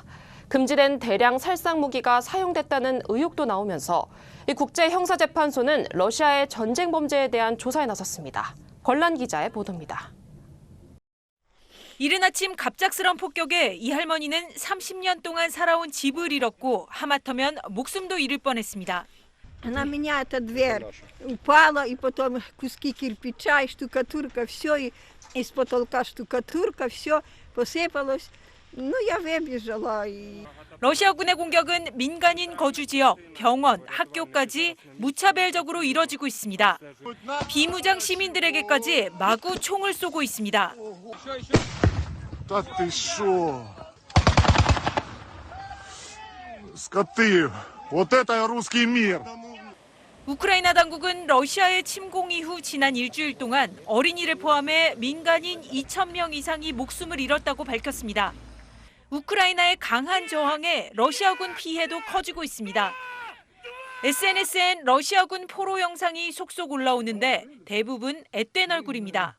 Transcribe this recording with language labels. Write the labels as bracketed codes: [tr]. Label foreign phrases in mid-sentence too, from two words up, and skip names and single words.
[ko] 금지된 대량 살상 무기가 사용됐다는 의혹도 나오면서 이 국제형사재판소는 러시아의 전쟁 범죄에 대한 조사에 나섰습니다. 권란 기자의 보도입니다. 이른 아침 갑작스런 폭격에 이 할머니는 30년 동안 살아온 집을 잃었고 하마터면 목숨도 잃을 뻔했습니다. [ru] На меня эта дверь упала, и потом куски кирпича, и штукатурка, все, и из потолка штукатурка, все посыпалось. Ну, я выбежала. [ko] 러시아군의 공격은 민간인 거주 지역, 병원, 학교까지 무차별적으로 이뤄지고 있습니다. 비무장 시민들에게까지 마구 총을 쏘고 있습니다. [ru] Да ты шо? Скоты! Вот это русский мир! [ko] 우크라이나 당국은 러시아의 침공 이후 지난 일주일 동안 어린이를 포함해 민간인 2,000명 이상이 목숨을 잃었다고 밝혔습니다. 우크라이나의 강한 저항에 러시아군 피해도 커지고 있습니다. SNS엔 러시아군 포로 영상이 속속 올라오는데 대부분 앳된 얼굴입니다.